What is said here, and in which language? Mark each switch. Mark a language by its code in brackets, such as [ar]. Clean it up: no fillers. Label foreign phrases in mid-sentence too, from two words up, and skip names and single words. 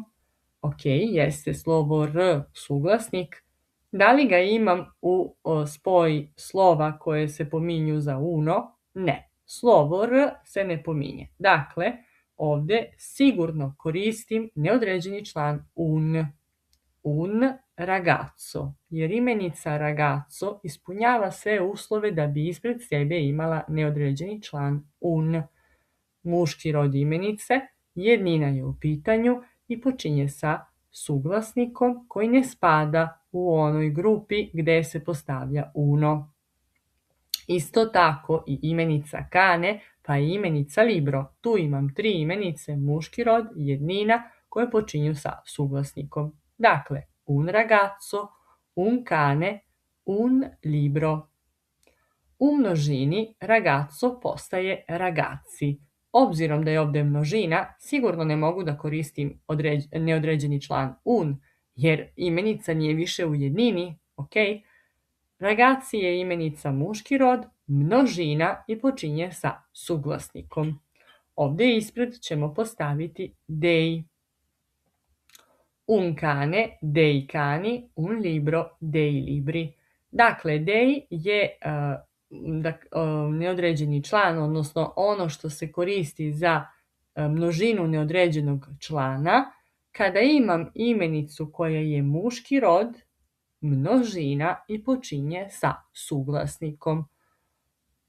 [bs] Ok, jeste slovo r suglasnik. Da li ga imam u spoji slova koje se pominju za uno? Ne. Slovo r se ne pominje. Dakle, ovdje sigurno koristim neodređeni član un. [it] Un ragazzo, [bs] jer imenica ragazzo ispunjava sve uslove da bi ispred sebe imala neodređeni član un. Muški rod imenice, jednina je u pitanju i počinje sa suglasnikom koji ne spada u onoj grupi gde se postavlja uno. Isto tako i imenica cane, pa i imenica libro. Tu imam tri imenice, muški rod, jednina, koje počinju sa suglasnikom. Dakle, [it] un ragazzo, un cane, un libro. [bs] U množini ragazzo postaje ragazzi. Obzirom da je ovdje množina, sigurno ne mogu da koristim neodređeni član un, jer imenica nije više u jednini, ok? Ragazzi je imenica muški rod, množina i počinje sa suglasnikom. Ovdje ispred ćemo postaviti dej. [it] Un cane, dei cani, un libro, dei libri. [bs] Dakle, dej je neodređeni član, odnosno ono što se koristi za množinu neodređenog člana. Kada imam imenicu koja je muški rod, množina i počinje sa suglasnikom.